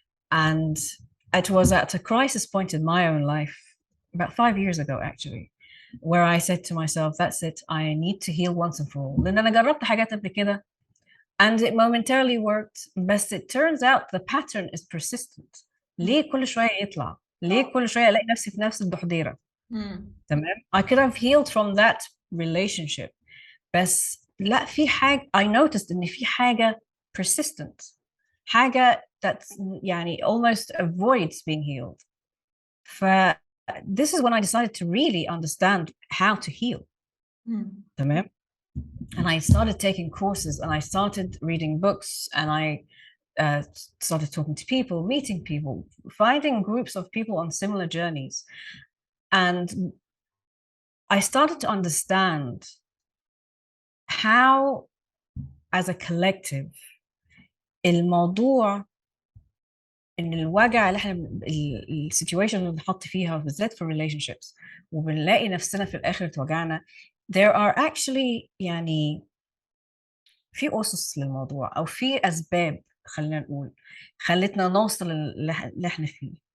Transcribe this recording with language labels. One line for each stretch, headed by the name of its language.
English: And it was at a crisis point in my own life, about 5 years ago, actually, where I said to myself, that's it, I need to heal once and for all.
Arabic: لأن أنا جربت حاجات قبل كده,
English: and it momentarily worked, but it turns out the pattern is persistent.
Arabic: ليه كل شوية يطلع؟ ليه كل شوية ألاقي نفسي في نفس الدحضيرة؟ تمام؟
English: I could have healed from that relationship,
Arabic: بس لا, في حاجة
English: I noticed
Arabic: إن في حاجة persistent, حاجة that يعني
English: almost avoids being healed. This is when I decided to really understand how to heal.
Arabic: تمام?
English: And I started taking courses, and I started reading books, and I started talking to people, meeting people, finding groups of people on similar journeys. And I started to understand how, as a collective,
Arabic: الموضوع ان الوجع اللي احنا السيتويشن اللي بنحط فيها بالذات في relationships وبنلاقي نفسنا في الاخر اتوجعنا,
English: there are actually
Arabic: يعني في أسس للموضوع او في اسباب, خلينا نقول, خلتنا نوصل اللي احنا فيه.